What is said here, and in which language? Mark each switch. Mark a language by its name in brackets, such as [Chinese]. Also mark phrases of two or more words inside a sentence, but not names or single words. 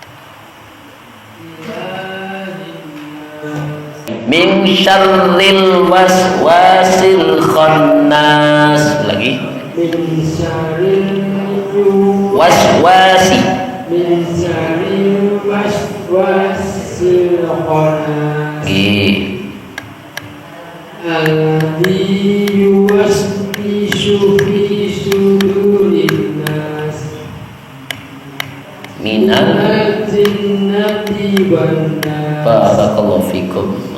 [Arabic] إله الناس. من شر الوسواس الخناس. [Javanese] Lagi. [Arabic] من شر waswasi. من شر الوسواس الخناس. [Javanese] Nggih. [Arabic] الذي يوسوس في صدور الناس Minal من الجنة والناس. بارك الله فيكم.